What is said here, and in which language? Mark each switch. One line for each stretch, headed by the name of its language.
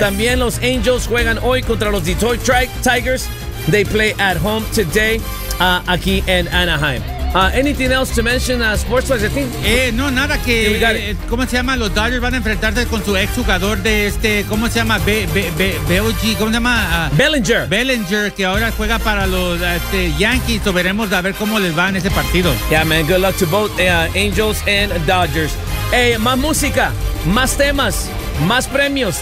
Spanish: También los Angels juegan hoy contra los Detroit Tigers.
English: They play at home today,
Spanish: aquí en Anaheim.
English: Anything else to mention, sports-wise? I think.
Spanish: No, nada que. ¿Cómo se llama? Los Dodgers van a enfrentarse con su ex jugador de ¿cómo se llama? Bellinger. Bellinger, que ahora juega para los Yankees. So veremos a ver cómo les va en ese partido.
English: Yeah, man. Good luck to both Angels and Dodgers.
Spanish: Más música, más temas, más premios.